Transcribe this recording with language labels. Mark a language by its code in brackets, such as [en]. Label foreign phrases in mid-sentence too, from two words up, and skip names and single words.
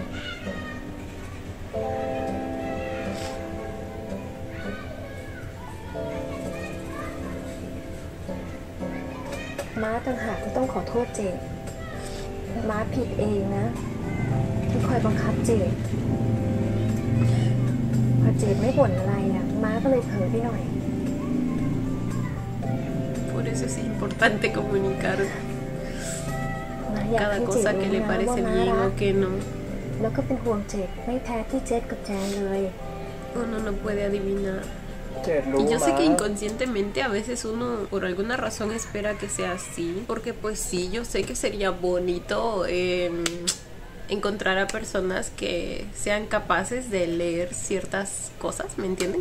[th] ม้าต่างหากที่ต้องขอโทษเจดม้าผิดเองนะที่คอยบังคับเจดพอเจดไม่บ่นอะไรอ่ะม้าก็เลยเผลอไปหน่อย [es] Por eso es importante comunicar [th] ม้าอยาก [es] cada [th] ให้เจด [es] cosa que [th] รู้ [es] le [th] นะว่า [es] parece [th] ม้า [es] bien [th] รั [es] o [th] ก [es] que no. [th] แล้วก็เป็นห่วงเจดไม่แพ้ที่เจดกับแจนเลย [es] Uno no puede adivinar. [th] เจษรู้ [es] Y yo sé que [th] มา [es] inconscientemente a veces uno por alguna razón espera que sea así, porque pues sí, yo sé que sería bonito encontrar a personas que sean capaces de leer ciertas cosas, ¿me entienden?